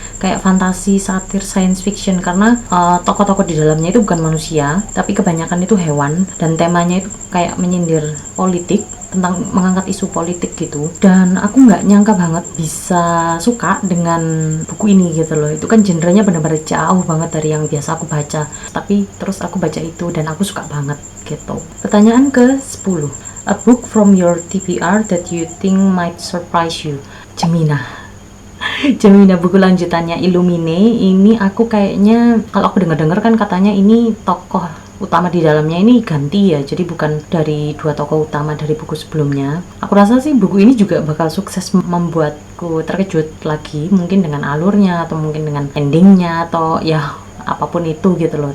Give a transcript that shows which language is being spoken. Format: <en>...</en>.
<id>Kayak fantasi, satir, science fiction, karena tokoh-tokoh di dalamnya itu bukan manusia, tapi kebanyakan itu hewan, dan temanya itu kayak menyindir politik, tentang mengangkat isu politik gitu. Dan aku nggak nyangka banget bisa suka dengan buku ini gitu loh. Itu kan genrenya benar-benar jauh banget dari yang biasa aku baca, tapi terus aku baca itu dan aku suka banget gitu. Pertanyaan ke-10. A</id> <en>A book from your TBR that you think might surprise you.</en> <id>Jemina. Jemina, buku lanjutannya Illumine. Ini aku kayaknya, kalau aku dengar-dengar kan katanya ini tokoh utama di dalamnya ini ganti ya, jadi bukan dari dua tokoh utama dari buku sebelumnya. Aku rasa sih buku ini juga bakal sukses membuatku terkejut lagi, mungkin dengan alurnya atau mungkin dengan endingnya atau ya apapun itu gitu loh.</id>